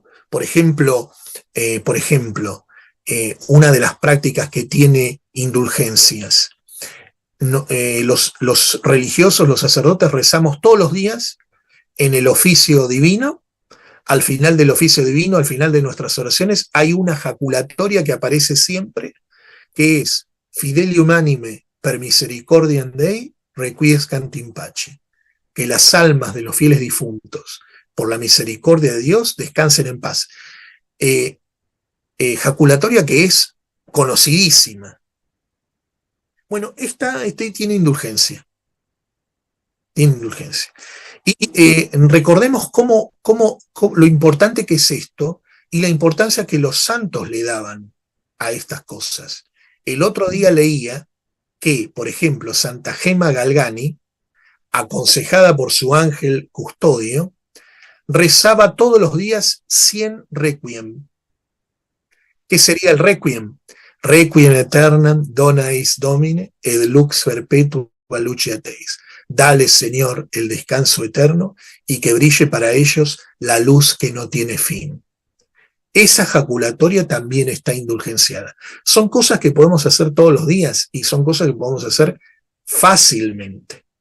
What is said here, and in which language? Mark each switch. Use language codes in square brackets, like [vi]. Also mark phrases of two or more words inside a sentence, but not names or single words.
[es] Por ejemplo, una de las prácticas que tiene indulgencias. Los religiosos, los sacerdotes, rezamos todos los días en el oficio divino. Al final del oficio divino, al final de nuestras oraciones, hay una jaculatoria que aparece siempre, que es [la] Fidelium anime per misericordiam Dei requiescant in pace. [es] Que las almas de los fieles difuntos, por la misericordia de Dios, descansen en paz. Jaculatoria que es conocidísima. Bueno, esta tiene indulgencia. Tiene indulgencia. Y recordemos cómo lo importante que es esto y la importancia que los santos le daban a estas cosas. El otro día leía que, por ejemplo, Santa Gema Galgani, aconsejada por su ángel custodio, rezaba todos los días 100 requiem ¿Qué sería el requiem? [la] Requiem aeternam dona eis Domine, ed lux perpetua luceat eis. [es] Dale, Señor, el descanso eterno y que brille para ellos la luz que no tiene fin. Esa jaculatoria también está indulgenciada. Son cosas que podemos hacer todos los días y son cosas que podemos hacer fácilmente.